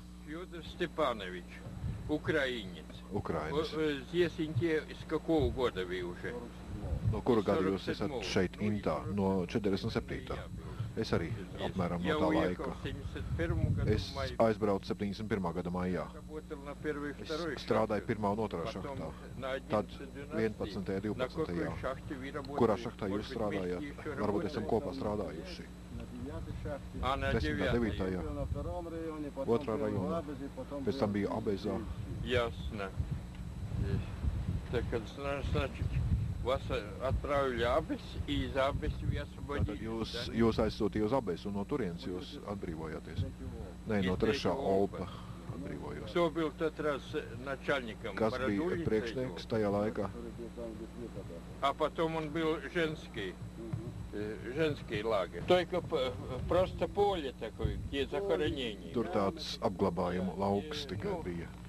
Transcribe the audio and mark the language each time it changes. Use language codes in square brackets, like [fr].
[ru] Федор Степанович, украинец. Украинец. Здесь с какого года вы уже? [lv] No kura gada jūs esat šeit Intā? No 47. Es arī apmēram no tā laika. Es aizbraucu 71. gada maijā. Es strādāju 1. un 2. šahtā. Tad 11. 12. Kurā šahtā jūs strādājāt? Varbūt esam kopā strādājuši. 10. 9. 2. rajonā. Pēc tam bija Abezā. [ru] Ясно. Так, значит, вас отправили Абес, и из Абеса вы освободили. [lv] Jūs aizsūtīja uz Abesu, un no turienes jūs atbrīvojāties. Nē, no 3. Olpa atbrīvojos. [ru] Кто был в тот раз начальником? [lv] Kas bija priekšnieks tajā laikā? [ru] А потом он был женский лагерь. Только просто поле такое, где захоронение. [lv] Tur tāds apglabājumu lauks tikai bija.